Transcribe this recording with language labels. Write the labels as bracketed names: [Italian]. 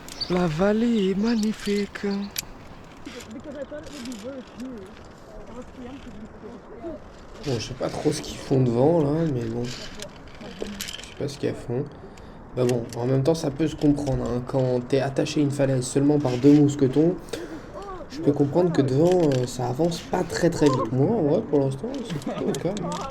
[French] La vallée est magnifique. [English] Because I thought it would be worse here. I was preempted before. [French] Bon, je sais pas trop ce qu'ils font devant là, mais bon. Je sais pas ce qu'ils font. Bah bon, en même temps, ça peut se comprendre. Hein. Quand t'es attaché à une falaise seulement par 2 mousquetons, je peux comprendre que devant, ça avance pas très très vite. Moi, ouais, pour l'instant, c'est plutôt calme.